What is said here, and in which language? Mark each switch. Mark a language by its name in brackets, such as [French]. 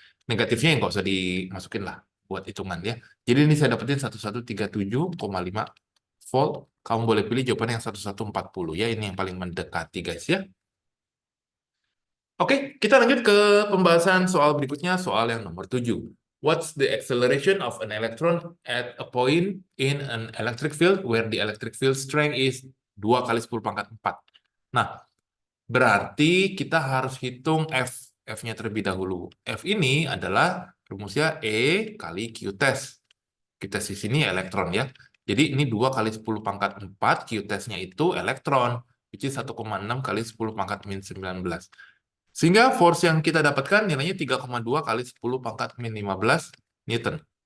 [Indonesian] Negatifnya yang nggak usah dimasukin lah buat hitungan ya. Jadi ini saya dapetin 1137,5 volt. Kamu boleh pilih jawaban yang 1140 ya, ini yang paling mendekati guys ya. Oke, kita lanjut ke pembahasan soal berikutnya, soal yang nomor 7. [English] What's the acceleration of an electron at a point in an electric field where the electric field strength is [Indonesian] 2 kali 10 pangkat 4. Nah, berarti kita harus hitung F-nya terlebih dahulu. F ini adalah rumusnya E kali Q test. Q test di sini elektron ya. Jadi ini 2 kali 10 pangkat 4, Q test-nya itu elektron, which is 1,6 kali 10 pangkat min 19. Sehingga force yang kita dapatkan nilainya 3,2 kali 10 pangkat min 15 Newton.